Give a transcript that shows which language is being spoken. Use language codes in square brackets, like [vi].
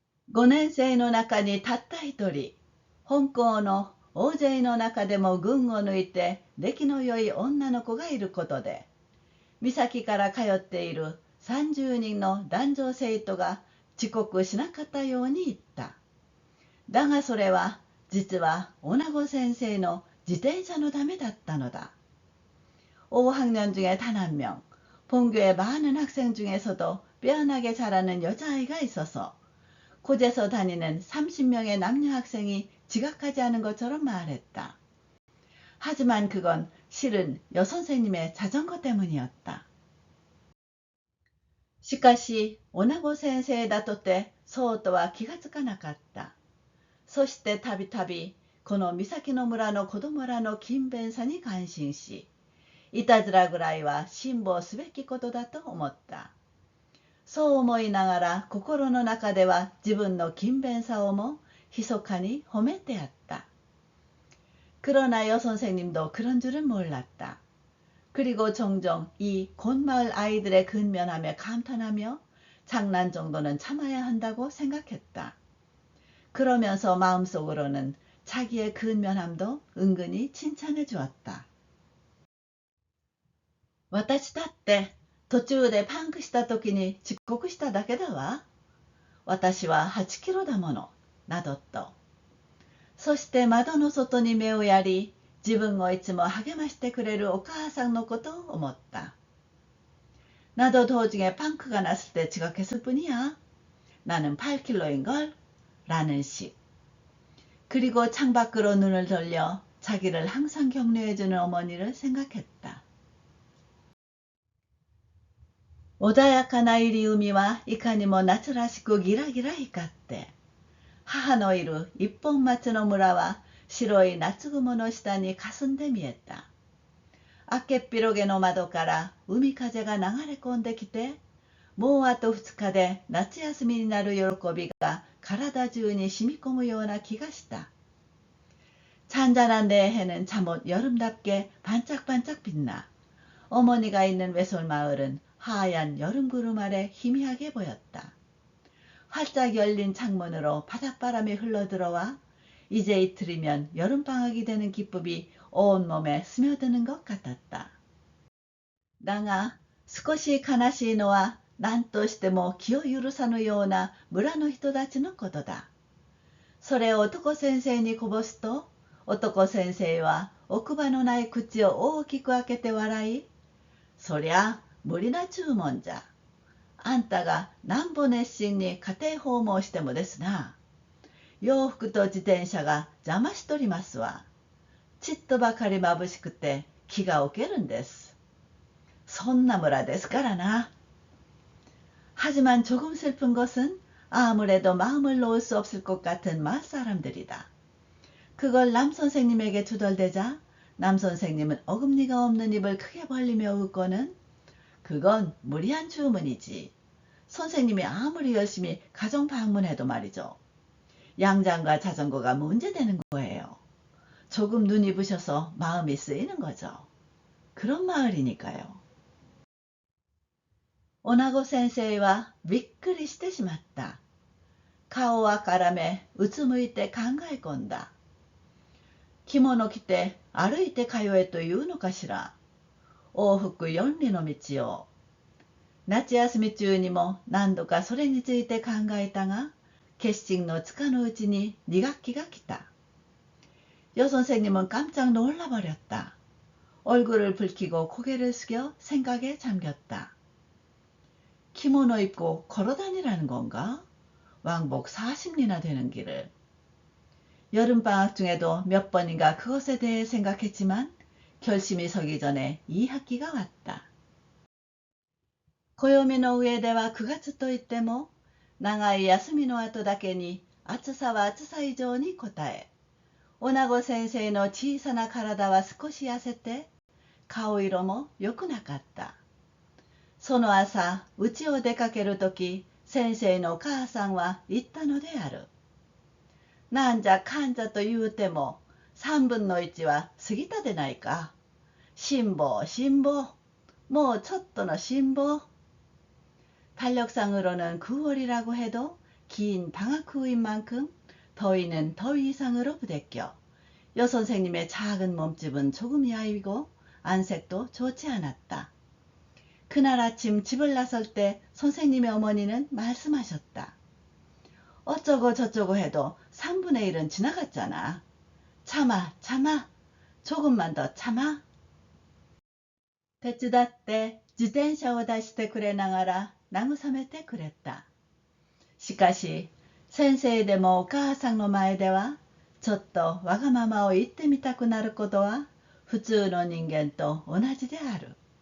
[ja] 5年生の中にたった一人、本校の大勢の中でも群を抜いて出来の良い女の子がいることで、美咲から通っている30人の男女生徒が遅刻しなかったように言った。だがそれは実は女子先生の自転車のためだったのだ。 [ko] 5학년 중에 단 한 명, 본교의 많은 학생 중에서도 빼어나게 잘하는 여자아이가 있어서 곳에서 다니는 30명의 남녀 학생이 지각하지 않은 것처럼 말했다. 하지만 그건 실은 여선생님의 자전거 때문이었다. [ja] しかし、女子先生だとてそうとは気がつかなかった。そしてたびたびこの美咲の村の子供らの勤勉さに感心し、いたずらぐらいは辛抱すべきことだと思った。そう思いながら心の中では自分の勤勉さをも密かに褒めてやった。 [ko] 그러나 여선생님도 그런 줄은 몰랐다. 그리고 종종 이 곤마을 아이들의 근면함에 감탄하며 장난 정도는 참아야 한다고 생각했다. 그러면서 마음속으로는 자기의 근면함도 은근히 칭찬해 주었다. [ja] 私だって途中でパンクした時に遅刻しただけだわ。私は8キロだもの、などと。そして窓の外に目をやり、自分をいつも励ましてくれるお母さんのことを思った。 [ko] 나도 도중에 펑크가 났을 때 지각했을 뿐이야. 나는 8km인걸? 라는 식. 그리고 창밖으로 눈을 돌려 자기를 항상 격려해주는 어머니를 생각했다. [ja] 穏やかな入り海はいかにも夏らしくギラギラ光って、母のいる一本松の村は白い夏雲の下に霞んで見えた。あけっぴろげの窓から海風が流れ込んできて、もうあと2日で夏休みになる喜びが体中に染み込むような気がした。 [ko] 잔잔한 내 해는 잠옷 여름답게 반짝반짝 빛나 어머니가 있는 외솔마을은 하얀 여름 구름 아래 희미하게 보였다. 활짝 열린 창문으로 바닷바람이 흘러들어와 이제 이틀이면 여름방학이 되는 기쁨이 온몸에 스며드는 것 같았다. [ja] だが少し悲しいのは何としても気を許さぬような村の人たちのことだ。それを男先生にこぼすと、男先生は奥歯のない口を大きく開けて笑い、そりゃ無理な注文じゃ。あんたがなんぼ熱心に家庭訪問してもですな。洋服と自転車が邪魔しとりますわ。ちっとばかり眩しくて気が置けるんです。そんな村ですからな。 [ko] 하지만 조금 슬픈 것은 아무래도 마음을 놓을 수 없을 것 같은 마을사람들이다. 그걸 남 선생님에게 투덜대자 남 선생님은 어금니가 없는 입을 크게 벌리며 웃고는, 그건 무리한 주문이지. 선생님이 아무리 열심히 가정 방문해도 말이죠. 양장과 자전거가 문제되는 거예요. 조금 눈이 부셔서 마음이 쓰이는 거죠. 그런 마을이니까요. [ja] 오나고先生はびっくりしてしまった。顔を赤らめ、うつむいて考え込んだ。着物着て歩いて通えというのかしら。往復4里の道を。夏休み中にも何度かそれについて考えたが、決心のつかぬうちに2学期が来た。 [ko] 여선생님은 깜짝 놀라버렸다. 얼굴을 붉히고 고개를 숙여 생각에 잠겼다. 키모노 입고 걸어다니라는 건가? 왕복 40리나 되는 길을. 여름방학 중에도 몇 번인가 그것에 대해 생각했지만 결심이 서기 전에 2학기가 왔다. [ja] 暦の上では9月といっても、長い休みの後だけに暑さは暑さ以上に応え、女子先生の小さな体は少し痩せて、顔色も良くなかった。その朝、家を出かけるとき、先生のお母さんは言ったのである。なんじゃかんじゃと言うても、3分の1は過ぎたでないか。辛抱、辛抱。もうちょっとの辛抱。 [ko] 달력상으로는 9월이라고 해도 긴 방학 후인 만큼 더위는 더위 이상으로 부대껴 여선생님의 작은 몸집은 조금 야위고 안색도 좋지 않았다. 그날 아침 집을 나설 때 선생님의 어머니는 말씀하셨다. 어쩌고 저쩌고 해도 3분의 1은 지나갔잖아. 참아, 참아. 조금만 더 참아. [ja] 手伝って自転車を出してくれながら慰めてくれた。しかし、先生でもお母さんの前では、ちょっとわがままを言ってみたくなることは、普通の人間と同じである。